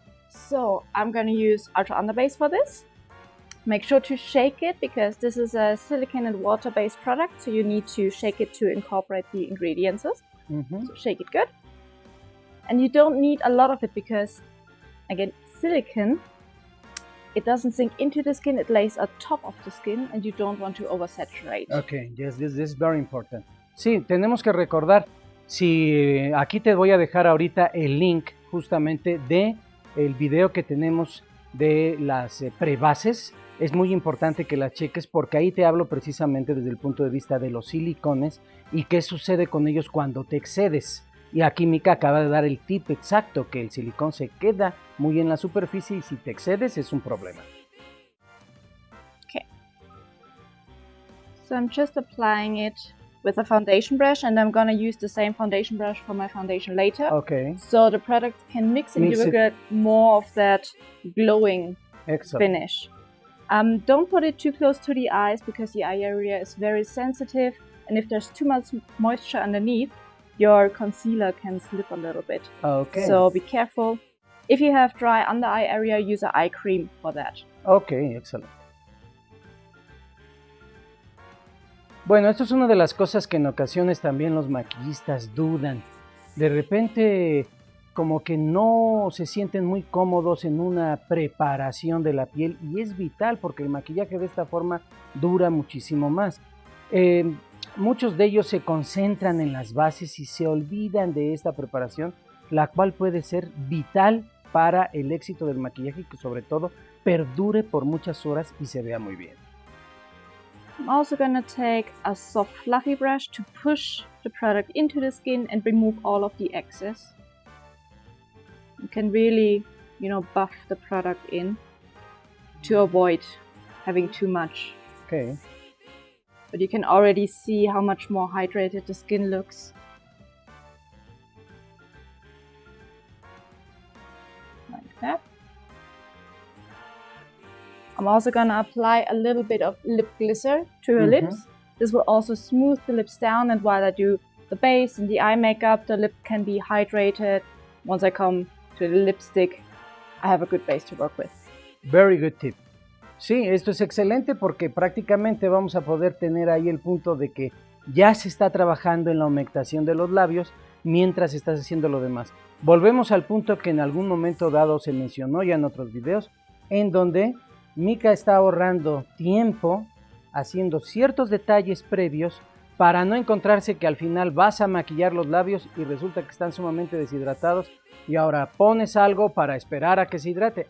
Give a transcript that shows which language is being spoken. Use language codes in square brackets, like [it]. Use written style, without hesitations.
[en] So I'm going to use Ultra Underbase for this. Make sure to shake it, because this is a silicone and water-based product, so you need to shake it to incorporate the ingredients. So shake it good. And you don't need a lot of it because, again, silicone, it doesn't sink into the skin, it lays on top of the skin, and you don't want to oversaturate. Okay, yes, this is very important. [es] Sí, tenemos que recordar, si aquí te voy a dejar ahorita el link justamente de el video que tenemos de las prebases. Es muy importante que la cheques porque ahí te hablo precisamente desde el punto de vista de los silicones y qué sucede con ellos cuando te excedes. Y aquí Mika acaba de dar el tip exacto, que el silicón se queda muy en la superficie y si te excedes es un problema. [en] Okay. So I'm just applying it with a foundation brush, and I'm gonna use the same foundation brush for my foundation later. Okay. So the product can mix and you will get more of that glowing finish. Don't put it too close to the eyes because the eye area is very sensitive, and if there's too much moisture underneath, your concealer can slip a little bit. Okay. So be careful. If you have dry under eye area, use an eye cream for that. [es] Ok, excelente. Bueno, esto es una de las cosas que en ocasiones también los maquillistas dudan. De repente, como que no se sienten muy cómodos en una preparación de la piel y es vital porque el maquillaje de esta forma dura muchísimo más. Muchos de ellos se concentran en las bases y se olvidan de esta preparación, la cual puede ser vital para el éxito del maquillaje y que sobre todo perdure por muchas horas y se vea muy bien. [en] I'm also going to take a soft fluffy brush to push the product into the skin and remove all of the excess. You can really, buff the product in to avoid having too much. Okay. But you can already see how much more hydrated the skin looks. Like that. I'm also going to apply a little bit of lip glisser to her lips. This will also smooth the lips down, and while I do the base and the eye makeup, the lip can be hydrated. Once I come to the lipstick, I have a good base to work with. Very good tip. [es] Sí, esto es excelente porque prácticamente vamos a poder tener ahí el punto de que ya se está trabajando en la humectación de los labios mientras estás haciendo lo demás. Volvemos al punto que en algún momento dado se mencionó ya en otros videos, en donde Mika está ahorrando tiempo haciendo ciertos detalles previos para no encontrarse que al final vas a maquillar los labios y resulta que están sumamente deshidratados y ahora pones algo para esperar a que se hidrate.